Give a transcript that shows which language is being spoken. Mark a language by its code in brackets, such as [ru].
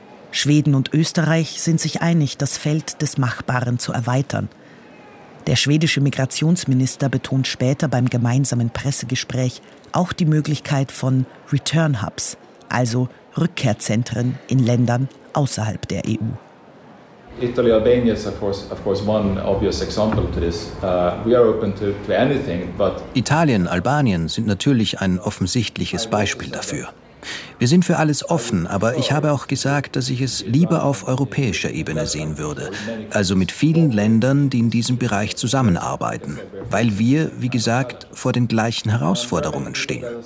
[de] Schweden und Österreich sind sich einig, das Feld des Machbaren zu erweitern. Der schwedische Migrationsminister betont später beim gemeinsamen Pressegespräch auch die Möglichkeit von Return Hubs, also Rückkehrzentren in Ländern außerhalb der EU. [en] Italy, Albania is of course one obvious example to this. We are open to anything, but [de] Italien, Albanien sind natürlich ein offensichtliches Beispiel dafür. Wir sind für alles offen, aber ich habe auch gesagt, dass ich es lieber auf europäischer Ebene sehen würde. Also mit vielen Ländern, die in diesem Bereich zusammenarbeiten. Weil wir, wie gesagt, vor den gleichen Herausforderungen stehen.